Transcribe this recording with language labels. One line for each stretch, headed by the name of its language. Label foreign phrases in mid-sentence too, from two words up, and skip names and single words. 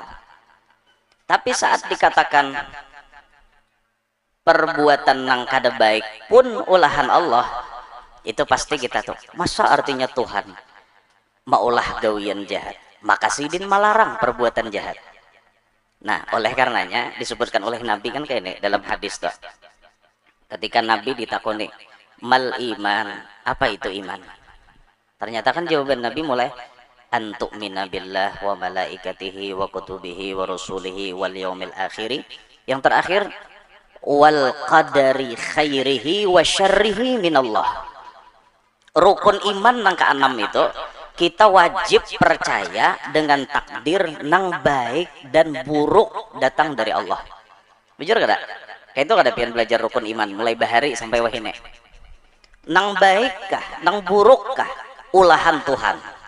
Banjar: Tapi saat dikatakan perbuatan nang kada baik pun ulahan Allah, itu pasti kita tuh, masa artinya Tuhan maulah gawian jahat, maka sidin melarang perbuatan jahat. Nah, oleh karenanya disebutkan oleh Nabi kan kayak ini dalam hadis tuh, ketika Nabi ditakoni
Arabic: ما الإيمان,
Banjar: apa itu iman, ternyata kan jawaban Nabi mulai
Arabic: أن تؤمن بالله وملائكته وكتبه ورسله واليوم الآخر,
Banjar: yang terakhir
Arabic: والقدر خيره وشره من الله.
Banjar: Rukun iman nang keenam itu kita wajib percaya dengan takdir nang baik dan buruk datang dari Allah. Bujur kada? Kayak itu kada pian belajar rukun iman mulai bahari sampai wahine. Nang baik kah, nang buruk kah, ulahan Tuhan.